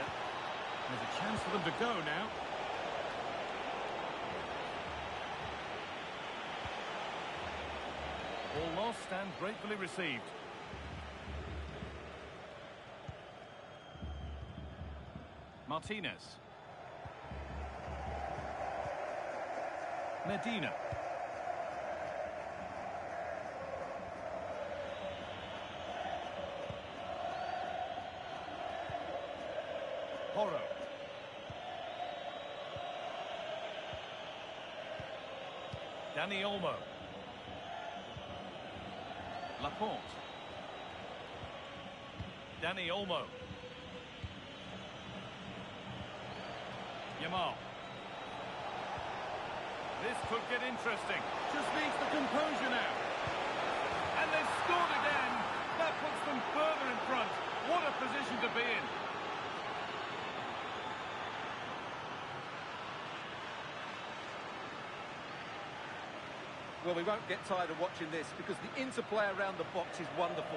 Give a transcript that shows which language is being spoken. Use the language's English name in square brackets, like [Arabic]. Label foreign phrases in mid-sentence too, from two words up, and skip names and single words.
[English] There's a chance for them to go now. Ball lost and gratefully received. Martinez. Medina. Porro. Dani Olmo. Laporte. Dani Olmo. Yamal. This could get interesting. Just needs the composure now. And they've scored again. That puts them further in front. What a position to be in. Well, we won't get tired of watching this because the interplay around the box is wonderful.